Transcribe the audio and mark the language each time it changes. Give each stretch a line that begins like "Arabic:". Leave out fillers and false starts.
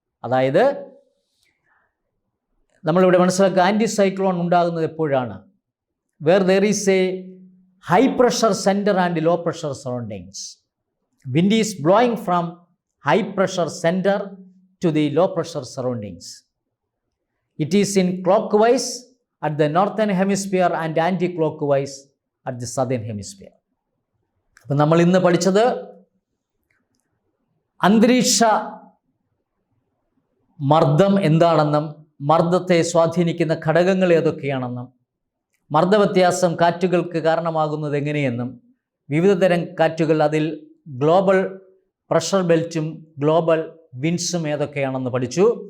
Malayalam: അതായത് നമ്മളിവിടെ മനസ്സിലാക്കുക, ആൻറ്റി സൈക്ലോൺ ഉണ്ടാകുന്നത് എപ്പോഴാണ്?
English: Where there is a high pressure centre and low pressure surroundings. Wind is blowing from high pressure centre to the low pressure surroundings. It is in clockwise at the northern hemisphere and anti-clockwise at the southern hemisphere.
Malayalam: അപ്പം നമ്മൾ ഇന്ന് പഠിച്ചത് അന്തരീക്ഷ മർദ്ദം എന്താണെന്നും മർദ്ദത്തെ സ്വാധീനിക്കുന്ന ഘടകങ്ങൾ ഏതൊക്കെയാണെന്നും മർദ്ദവ്യത്യാസം കാറ്റുകൾക്ക് കാരണമാകുന്നത് എങ്ങനെയെന്നും വിവിധ തരം കാറ്റുകൾ, അതിൽ ഗ്ലോബൽ പ്രഷർ ബെൽറ്റും ഗ്ലോബൽ വിൻഡ്സും ഏതൊക്കെയാണെന്ന് പഠിച്ചു.